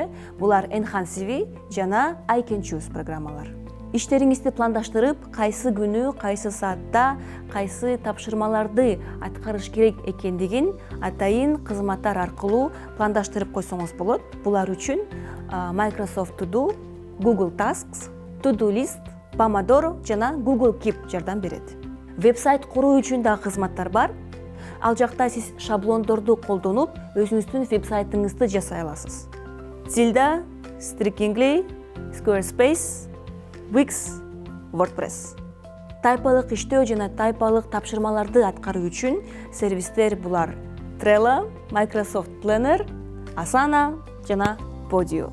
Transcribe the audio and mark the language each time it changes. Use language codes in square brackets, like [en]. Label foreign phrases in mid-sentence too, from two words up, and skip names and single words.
[ky] Булар Enhance CV жана I Can Choose программалар. Иштериңизди пландаштырып, кайсы күнү, кайсы саатта, кайсы тапшырмаларды аткарыш керек экендигин атайын кызматтар аркылуу пландаштырып койсоңуз болот. Булар үчүн Microsoft To Do, Google Tasks, To Do List, Pomodoro жана Google Keep жардам берет. Вебсайт куруу үчүн да кызматтар бар. Ал жакта сиз шаблондорду колдонуп, өзүңүздүн вебсайтыңызды жасай аласыз. Tilda, Strikingly, Squarespace, Wix, WordPress. Тайпалык иштөө жана тайпалык тапшырмаларды аткаруу үчүн сервистер булар Trello, Microsoft Planner, Asana жана Podio.